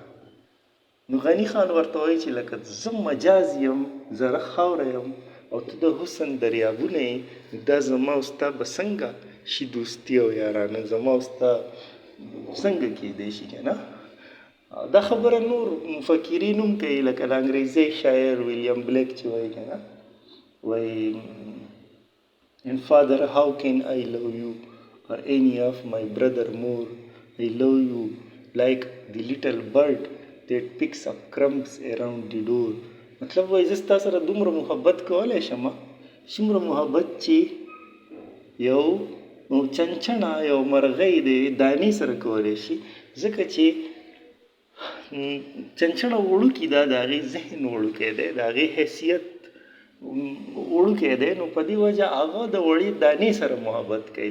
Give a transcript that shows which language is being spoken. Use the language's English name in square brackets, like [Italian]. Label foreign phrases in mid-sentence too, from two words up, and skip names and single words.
[Pashto] نو غني خان ورته وایي چې لکه زه مجاز یم، ذره خاوره یم، او ته د حسن دریابونه یې، دا زما او ستا به څنګه شي دوستي او یارانه، زما او ستا څنګه کېدی شي که نه. دا خبره نور مفکرین هم کوي، لکه د انګریزي شاعر ویلیام بلیک چې وایي که نه، وایي [English] And Father, how can I love you or any of my brother more? I love you like the little bird that picks up crumbs around the door. [Pashto] مطلب وایي زه ستا سره دومره محبت کولی شم، څومره محبت چې یو چنچڼه، یو مرغۍ د دانې سره کولی شي. ځکه چې چنچڼه وړوکي ده، د هغې ذهن وړوکی دی، د هغې حیثیت وړوکی دی، نو په دې وجه هغه د وړې دانې سره محبت کوي.